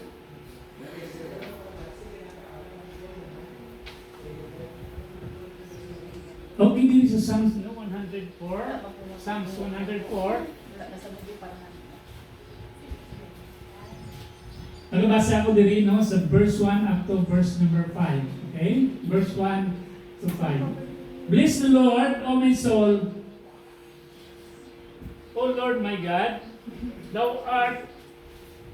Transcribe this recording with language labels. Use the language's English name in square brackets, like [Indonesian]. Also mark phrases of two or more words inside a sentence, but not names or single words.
[Cebuano] Okay, din sa Psalms 104. Psalms 104. Nagbasa ko diri sa verse 1 [English] up to verse number [Cebuano] 5. Okay? [English] Verse 1 to 5. Bless the Lord, O my soul. O Lord my God, Thou art